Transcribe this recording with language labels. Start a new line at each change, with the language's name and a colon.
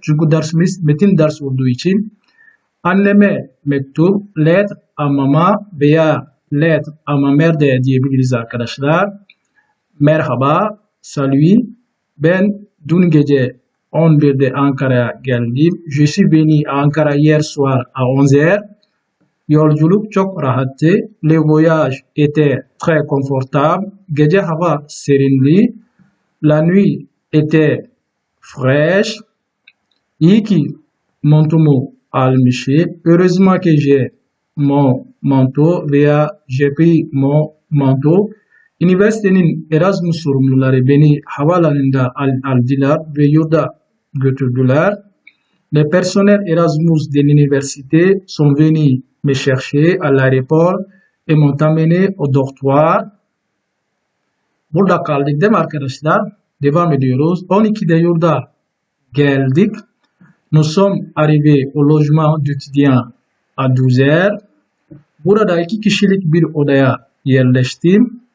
Turkish: Çünkü dersimiz metin ders olduğu için anneme mektup,
French: lettre à mama
Turkish: veya
French: lettre à ma mère
Turkish: de diyebiliriz arkadaşlar. Merhaba, salut. Ben dün gece 11'de Ankara'ya geldim.
French: Je suis venu à Ankara hier soir à 11h.
Turkish: Yolculuk çok rahattı.
French: Le voyage était très confortable.
Turkish: Gece hava serindi.
French: La nuit était fraîche.
Turkish: İyi ki montumu almışım.
French: Heureusement que j'ai mon manteau veya j'ai pris mon manteau.
Turkish: Üniversitenin Erasmus sorumluları beni havaalanında aldılar ve yurda götürdüler.
French: Les personnels Erasmus de l'université sont venus me chercher à l'aéroport et m'ont amené au dortoir.
Turkish: Burada kaldık değil mi arkadaşlar? Devam ediyoruz. 12'de yurda geldik.
French: Nous sommes arrivés au logement d'étudiants à 12h.
Turkish: Burada 2 kişilik bir odaya yerleştim.